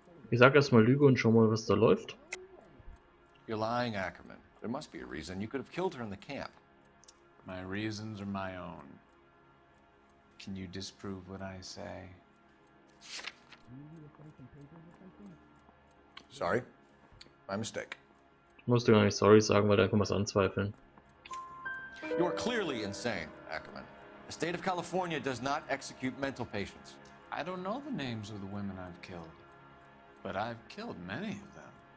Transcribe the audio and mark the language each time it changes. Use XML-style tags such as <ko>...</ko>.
<de>Ich sag erstmal Lüge und schau mal, was da läuft.</de> <en>You're lying, Ackermann. There must be a reason. You could have killed her in the camp. My reasons are my own. Can you disprove what I say? Sorry. My mistake.</en> <de>Ich musste gar nicht sorry sagen, weil da kann man es anzweifeln.</de> <en>You're clearly insane, Ackermann. The state of California does not execute mental patients. I don't know the names of the women I've killed, but I've killed many of them.</en>